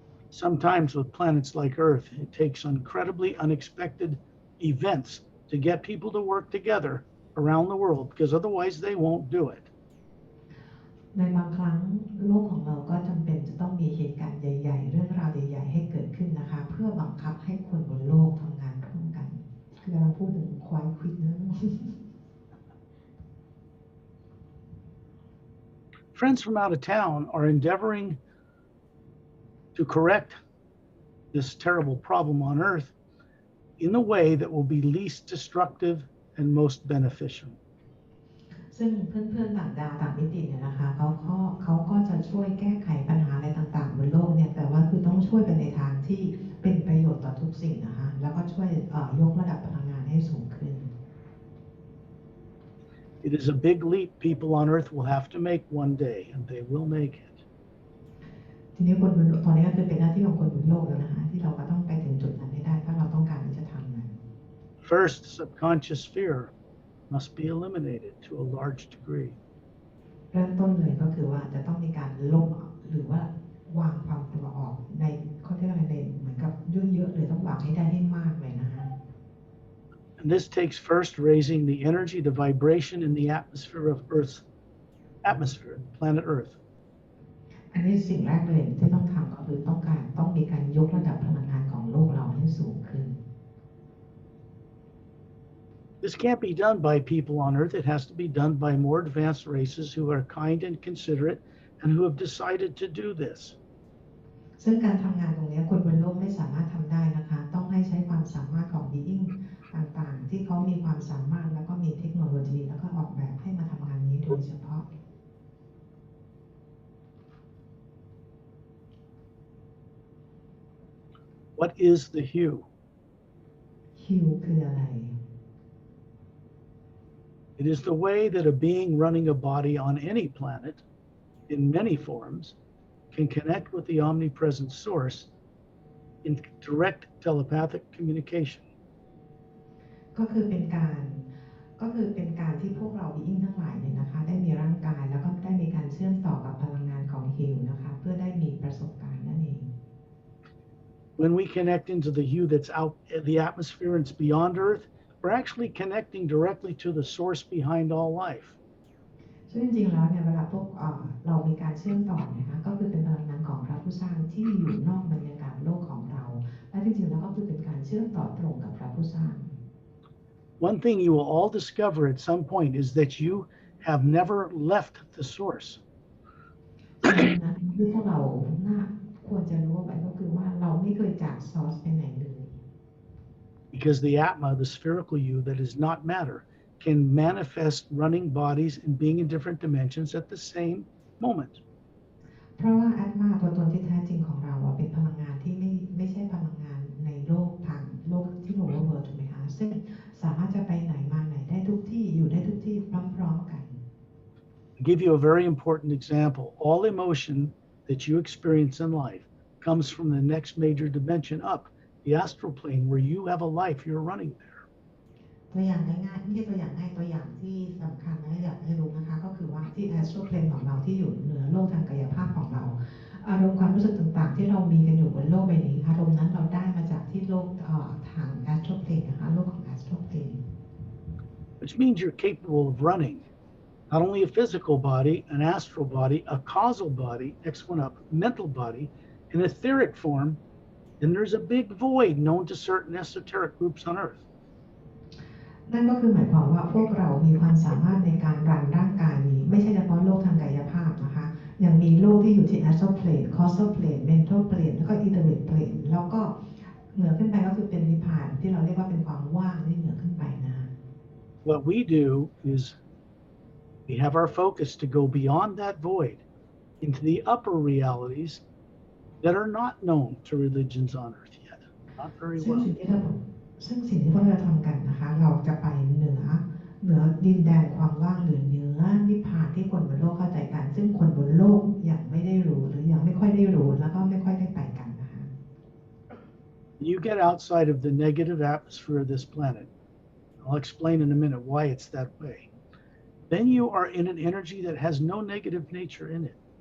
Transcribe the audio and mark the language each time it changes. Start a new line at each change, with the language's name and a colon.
English: Sometimes with planets like Earth, it takes incredibly unexpected events to get people to work together around the world because otherwise they won't do it.
Thai: ในบางครั้งโลกของเราก็จำเป็นจะต้องมีเหตุการณ์ใหญ่ๆเรื่องราวใหญ่ๆให้เกิดขึ้นนะคะเพื่อบังคับให้คนบนโลกทำงานร่วมกันคือกำลังพูดถึงควายควิดนะ
English: Friends from out of town are endeavoring to correct this terrible problem on Earth in a way that will be least destructive and most beneficial.
Thai: ซึ่งเพื่อนๆต่างดาวต่างมิติเนี่ยนะคะเขาก็จะช่วยแก้ไขปัญหาอะไรต่างๆบนโลกเนี่ยแต่ว่าคือต้องช่วยไปในทางที่เป็นประโยชน์ต่อทุกสิ่งนะคะแล้วก็ช่วยยกระดับพลังงานให้สูงขึ้น
English: It is a big leap people on Earth will have to make one day, and they will make it.
Thai: ทีนี้คนบนตอนนี้ก็คือเป็นหน้าที่ของคนบนโลกแล้วนะคะที่เราก็ต้องไปถึงจุดนั้นให้ได้ถ้าเราต้องการที่จะทำมัน
English: First, subconscious fear must be eliminated to a large degree.
Thai: เริ่มต้นเลยก็คือว่าจะต้องมีการลบหรือว่าวางความกลัวออกในเขาเรียกอะไรในเหมือนกับเยอะๆเลยต้องวางให้ได้ให้มากเลยนะคะ
English: And this takes first raising the energy, the vibration in the atmosphere of Earth's atmosphere, planet Earth.
Thai: อันนี้สิ่งแรกเลยที่ต้องทำก็คือต้องมีการยกระดับพลังงานของโลกเราให้สูงขึ้น
English: This can't be done by people on Earth. It has to be done by more advanced races who are kind and considerate and who have decided to do this.
Thai: ซึ่งการทำงานตรงนี้คนบนโลกไม่สามารถทำได้นะคะต้องให้ใช้ความสามารถของ being ต่างๆที่เขามีความสามารถแล้วก็มีเทคโนโลยีแล้วก็ออกแบบให้มาทำงานนี้โดยเฉพาะ
English: What is the hue?
Thai: ฮิวคืออะไร
English: It is the way that a being running a body on any planet in many forms can connect with the omnipresent source in direct telepathic communication.
Thai: ก็คือเป็นการที่พวกเรา being ทั้งหลายเนี่ยนะคะได้มีร่างกายแล้วก็ได้มีการเชื่อมต่อกับพลังงานของฮิวนะคะเพื่อได้มีประสบการณ์นั่นเอง
English: When we connect into the hue that's out in the atmosphere and it's beyond Earth, we're actually connecting directly to the source behind all life.
Thai: ซึ่งจริงๆแล้วเนี่ยเวลาพวกเรามีการเชื่อมต่อนะคะก็คือเป็นพลังงานของพระผู้สร้างที่อยู่นอกบรรยากาศโลกของเราและจริงๆแล้วก็คือเป็นการเชื่อมต่อตรงกับพระผู้สร้าง
English: One thing you will all discover at some point is that you have never left the source.
Thai: ที่พวกเราควรจะรู้ไว้ก็คือว่าเราไม่เคยจากซอร์สไปไหนเลย
English: Because the Atma, the spherical you that is not matter, can manifest running bodies and being in different dimensions at the same moment.
Thai: เพราะว่าอัตมาตัวตนที่แท้จริงของเราเป็นพลังงานที่ไม่ใช่พลังงานในโลกทางโลกที่โลกเวิร์ถูกไหมคะซึ่งสามารถจะไปไหนมาไหนได้ทุกที่อยู่ได้ทุกที่พร้อมๆกัน
English: I'll give you a very important example. All emotion that you experience in life comes from the next major dimension up, the astral plane, where you have a life you're running there.
Thai: ตัวอย่างง่ายๆไม่ใช่ตัวอย่างง่ายตัวอย่างที่สำคัญนะอยากให้รู้นะคะก็คือว่าที่ Astral Plane ของเราที่อยู่เหนือโลกทางกายภาพของเราอารมณ์ความรู้สึกต่างๆที่เรามีกันอยู่บนโลกใบนี้อารมณ์นั้นเราได้มาจากที่โลกทาง Astral Plane นะคะโลกของ Astral Plane
English: Which means you're capable of running not only a physical body, an astral body, a causal body, next one up, mental body, in etheric form, then there's a big void known to certain esoteric groups on Earth.
Thai: นั่นก็คือหมายความว่าพวกเรามีความสามารถในการรันร่างกายนี้ไม่ใช่เฉพาะโลกทางกายภาพนะคะยังมีโลกที่อยู่ที่ Astral Plane, Causal Plane, Mental Plane แล้วก็ Etheric Plane แล้วก็เหนือขึ้นไปก็คือเป็นนิพพานที่เราเรียกว่าเป็นความว่างที่เหนือขึ้นไปนะ
English: What we do is we have our focus to go beyond that void into the upper realities that are not known to religions on Earth yet. Not very
Thai: ซึ่ง
English: well.
Thai: สิ่งที่พวกเราทำกันนะคะเราจะไปเหนือดินแดนความว่างหรือเหนือนิพพานที่คนบนโลกเข้าใจกันซึ่งคนบนโลกยังไม่ได้รู้หรือยังไม่ค่อยได้รู้แล้วก็ไม่ค่อยได้ไปกันนะคะ
English: You get outside of the negative atmosphere of this planet. I'll explain in a minute why it's that way. Then you are in an energy that has no negative nature in it.